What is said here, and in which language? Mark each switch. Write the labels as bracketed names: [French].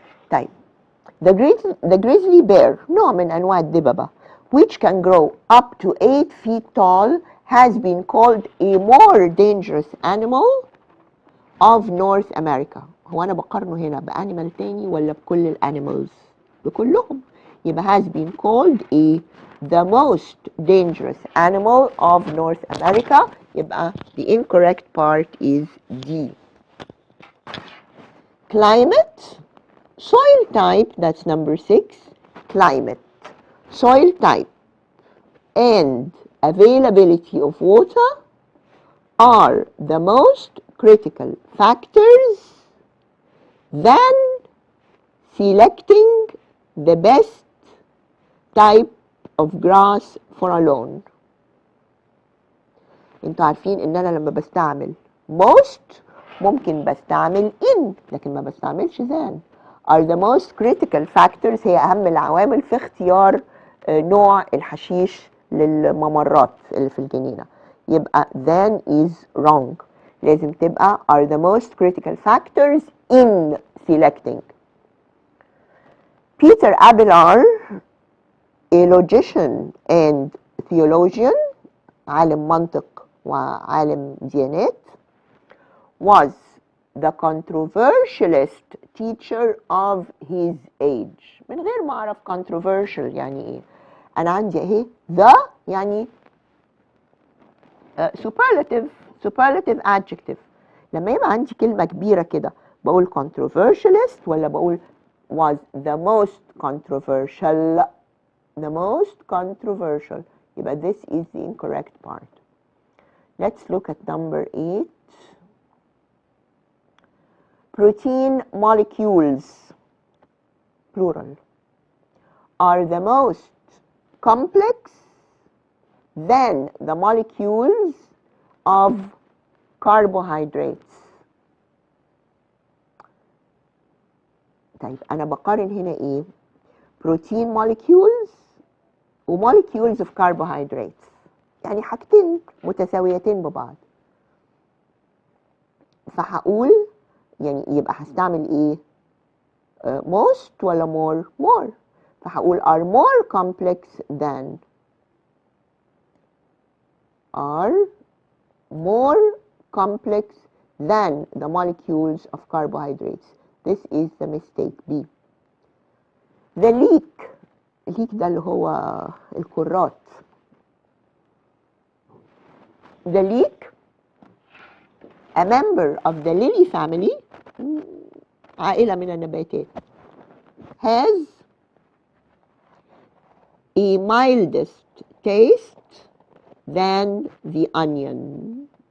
[English] طيب the grizzly bear [Arabic] نوع من انواع الدببة [English] which can grow up to 8 feet tall has been called a more dangerous animal of North America. [Arabic] هو انا بقارنه هنا بانيمال تاني ولا بكل الانيمالز؟ بكلهم. [English] يبقى has been called the most dangerous animal of North America. يبقى the incorrect part is D. Climate, soil type, that's number 6. Climate, soil type, and availability of water are the most critical factors than selecting the best type of grass for a lawn. [Arabic] انتوا عارفين ان انا لما بستعمل most ممكن بستعمل in لكن ما بستعملش than. [English] are the most critical factors [Arabic] هي اهم العوامل في اختيار نوع الحشيش للممرات اللي في الجنينة. [English] يبقى than is wrong. [Arabic] لازم تبقى [English] are the most critical factors in selecting. Peter Abelard, a logician and theologian, [Arabic] عالم منطق وعالم ديانات, [English] was the controversialist teacher of his age. [Arabic] من غير ما أعرف controversial يعني إيه. أنا عندي أهي the يعني superlative adjective. لما يبقى عندي كلمة كبيرة كده بقول controversialist ولا بقول [English] was the most controversial. The most controversial. يبقى this is the incorrect part. Let's look at number 8. Protein molecules, plural, are the most complex than the molecules of carbohydrates. [Arabic] طيب أنا بقارن هنا إيه؟ protein molecules و [English] molecules of carbohydrates، [Arabic] يعني حاجتين متساويتين ببعض. فهقول يعني يبقى هستعمل إيه؟ most ولا more؟ more. فهقول [English] are more complex than، are more complex than the molecules of carbohydrates. This is the mistake B. The leek [Arabic] ده اللي هو الكرات. [English] The leek, a member of the lily family، [Arabic] عائلة من النباتات، [English] has a mildest taste than the onion.